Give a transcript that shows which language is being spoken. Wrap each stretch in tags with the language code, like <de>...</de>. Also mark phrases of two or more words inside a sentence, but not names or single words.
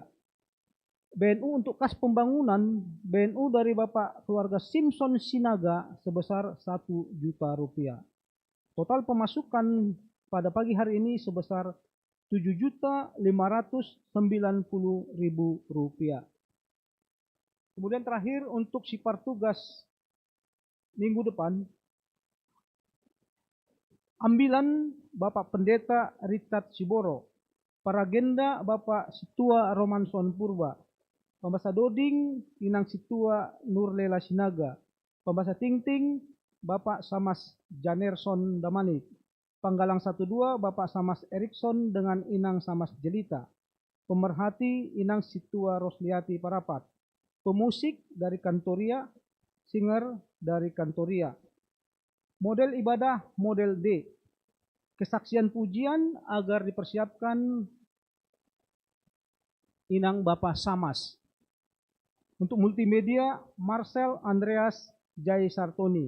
<id>BNU untuk kas pembangunan BNU dari Bapak keluarga Simpson Sinaga sebesar Rp1 juta. Total pemasukan pada pagi hari ini sebesar Rp7.590.000. Kemudian terakhir untuk sipar tugas minggu depan, ambilan Bapak Pendeta Richard Siboro, Paragenda Bapak Situa Romanson Purba, Pembasa Doding Inang Situa Nurlela Sinaga, Pembasa Tingting Bapak Samas Janerson Damanik, Panggalang 12 Bapak Samas Erikson dengan Inang Samas Jelita, Pemerhati Inang Situa Rosliati Parapat, pemusik dari Kantoria, singer dari Kantoria. Model ibadah model D, kesaksian pujian agar dipersiapkan Inang Bapak Samas. Untuk multimedia Marcel Andreas Jai Sartoni.</id>